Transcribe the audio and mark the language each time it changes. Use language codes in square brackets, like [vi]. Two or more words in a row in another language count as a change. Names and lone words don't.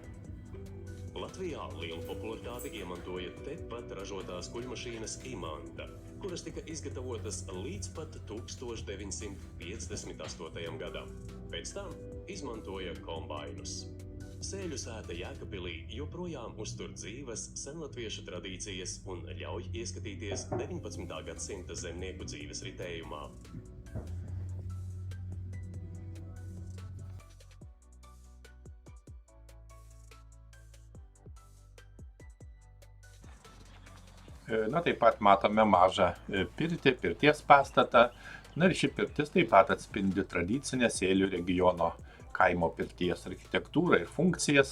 [lv] Latvijā lielu popularitāti iemantoja tepat ražotās kuļmašīnas Imanta, kuras tika izgatavotas līdz pat 1958. gadam. Pēc tam izmantoja kombainus. Sēļu sēta Jēkabpilī joprojām uztur dzīves senlatviešu tradīcijas un ļauj ieskatīties 19. gadsimta zemnieku dzīves ritējumā. [lt] Na, taip pat matome mažą pirtį, pirties pastatą. Na ir ši pirtis taip pat atspindi tradicinę Sėlių regiono kaimo pirties architektūrą ir funkcijas.